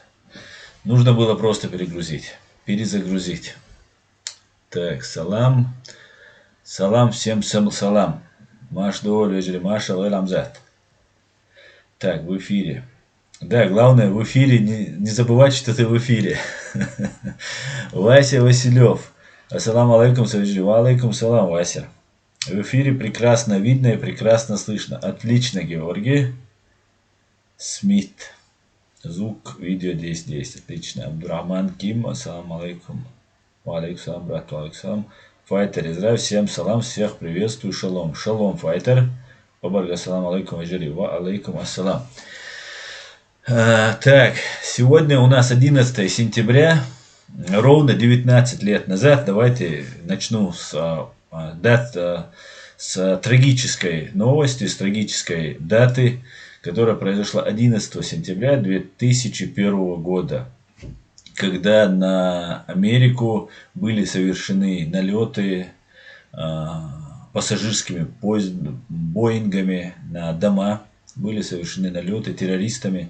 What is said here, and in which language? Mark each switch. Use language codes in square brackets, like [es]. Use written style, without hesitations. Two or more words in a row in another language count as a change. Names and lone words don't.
[ru] Нужно было просто перезагрузить. Так, салам. Салам, всем салам. Маш долю, Маша, Ламзат. Так, в эфире. Да, главное в эфире не забывать, что ты в эфире. Вася Василев. [ar] السلام عليكم، عليكم السلام, Вася. [ru] В эфире прекрасно видно и прекрасно слышно. Отлично, Георгий. Смит. Звук, видео 10. Отлично. Абдурахман Ким. [ar] السلام عليكم. عليكم السلام, брат. عليكم السلام. [ru] Файтер Израиль. Всем салам. Всех приветствую. Шалом. Шалом, Файтер. [ar] Бабарга, السلام عليكم. وعليكم السلام. [ru] Так, сегодня у нас 11 сентября, ровно 19 лет назад. Давайте начну с трагической новости, с трагической даты, которая произошла 11 сентября 2001 года, когда на Америку были совершены налеты пассажирскими боингами на дома, были совершены налеты террористами.